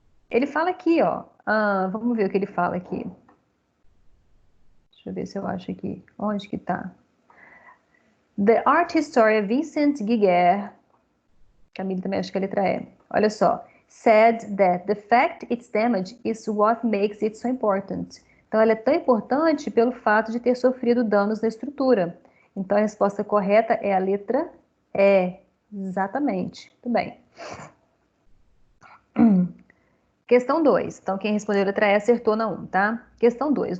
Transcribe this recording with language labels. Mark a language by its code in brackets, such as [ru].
[pt] Ele fala aqui, ó. Vamos ver o que ele fala aqui. Deixa eu ver se eu acho aqui. Onde que tá? [en] The art historian [pt] Vincent Guiguer, Camille também acha que a letra E. Olha só. [en] Said that the fact it's damaged is what makes it so important. [pt] Então, ela é tão importante pelo fato de ter sofrido danos na estrutura. Então, a resposta correta é a letra E. Exatamente. Muito bem. Questão 2. Então, quem respondeu a letra E acertou na 1, tá? Questão 2.